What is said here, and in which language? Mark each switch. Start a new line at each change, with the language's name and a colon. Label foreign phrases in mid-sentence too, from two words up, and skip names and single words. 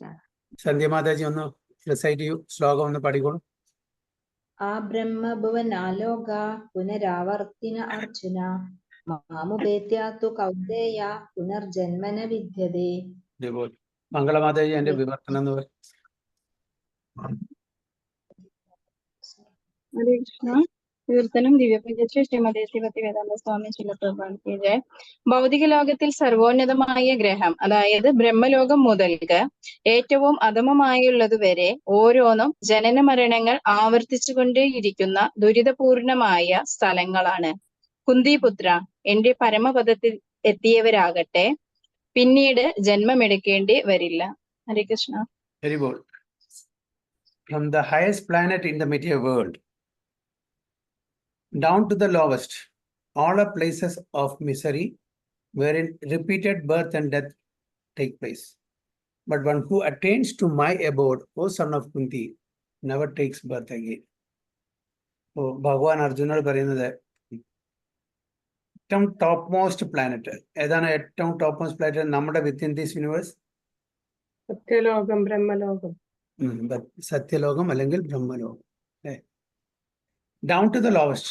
Malayalam: സന്ധ്യമാതാജി ഒന്ന് റിസൈറ്റ് ചെയ്യൂ, ശ്ലോകം ഒന്ന് പാടിക്കോളൂ.
Sanskrit: ആ ബ്രഹ്മഭുവനാലോക പുനരാവർത്തിന അർജുന മാമുപേത്യാതു കൗന്ദേയ പുനർജന്മന വിദ്യതേ.
Malayalam: ഹരിബോൾ. മംഗളമാതാജി എന്റെ വിവർത്തനം എന്ന് പറയും.
Hindi: हरे कृष्ण.
Malayalam: വിവർത്തനം ദിവ്യപ്രജശ്രീ ശ്രീമതി ഭക്തിവേദാന്ത സ്വാമി ശില പ്രഭുപാദ് ജയ. ഭൗതിക ലോകത്തിൽ സർവോന്നതമായ ഗ്രഹം, അതായത് ബ്രഹ്മലോകം മുതൽക്ക് ഏറ്റവും അധമമായുള്ളതുവരെ ഓരോന്നും ജനന മരണങ്ങൾ ആവർത്തിച്ചുകൊണ്ടേയിരിക്കുന്ന ദുരിതപൂർണമായ സ്ഥലങ്ങളാണ്. കുന്തിപുത്ര, എന്റെ പരമപദത്തിൽ എത്തിയവരാകട്ടെ പിന്നീട് ജന്മമെടുക്കേണ്ടി വരില്ല. ഹരേ കൃഷ്ണ. ഹരിബോൾ.
English: From the highest planet in the material world down to the lowest, all are places of misery wherein repeated birth and death take place. But one who attains to my abode, O son of Kunti, never takes birth again. So,
Malayalam: ഭഗവാൻ അർജുനോട് പറയുന്നത് ഏറ്റവും
English: top most planet
Malayalam: ഏതാണ്? ഏറ്റവും
English: top most planet
Malayalam: നമ്മുടെ
English: within this universe
Malayalam: സത്യലോകം ബ്രഹ്മലോകം. സത്യലോകം അല്ലെങ്കിൽ ബ്രഹ്മലോകം.
English: down to the lowest.